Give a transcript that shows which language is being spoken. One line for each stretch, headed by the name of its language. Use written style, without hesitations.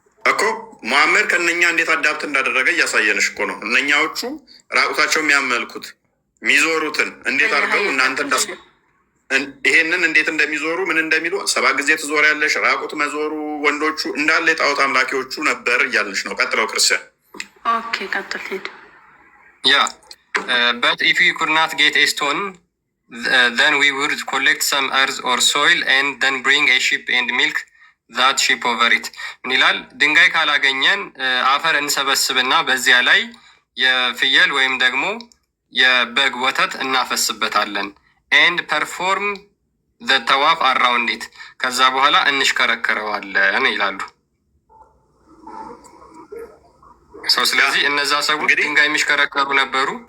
Amharic: እኮ ሙሐመድ ከእነኛ እንዴት አዳፕት እንዳደረገ እያሳየንሽ እኮ ነው። እነኛዎቹ ራቁታቸው የሚያመልኩት የሚዞሩትን እንዴት አድርገው እናንተ ይሄንን እንዴት እንደሚዞሩ ምን እንደሚሉ 7 ጊዜ ትዞሪያለሽ፣ ራቁት መዞሩ ወንዶቹ እንዳለ የጣዖት አምላኪዎቹ ነበር እያልንሽ ነው። ቀጥለው ክርስቲያን። ኦኬ ቀጥል ሄድ።
English: ያ but if we could not get a stone then we would collect some earth or soil and then bring a sheep and milk that sheep over it።
Amharic: ምን ይላል? ድንጋይ ካላገኘን አፈር እንሰበስብና በዚያ ላይ የፍየል ወይም ደግሞ የበግ ወተት እናፈስበታለን።
English: and perform the tawaf around it።
Amharic: ከዛ በኋላ እንሽከረከረዋለን ይላሉ። ሰው ስለዚህ እነዛ ሰዎች ድንጋይ የሚሽከረከሩ ነበሩ፣